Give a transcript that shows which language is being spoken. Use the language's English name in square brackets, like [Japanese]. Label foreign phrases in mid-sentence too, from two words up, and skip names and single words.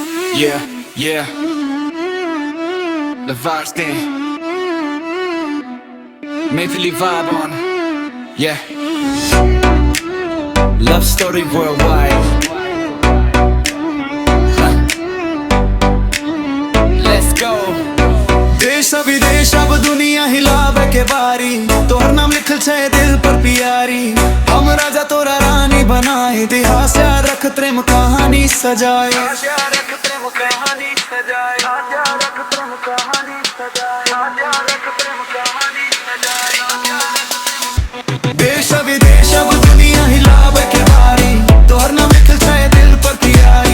[English] Yeah, yeah. The vibes there. Mentally vibe on. Yeah. Love story worldwide. Let's go. [Bhojpuri] देश विदेश अब दुनिया हिलावे के बारी, तोहर नाम लिखल छे दिल पर प्यारी। हम राजा तोरा रानी बनाए, इतिहास याद रख प्रेम कहानी सजाए। देश विदेश अब दुनिया हिलावे के बारी, तोहर नाम लिखल छे दिल पर प्यारी।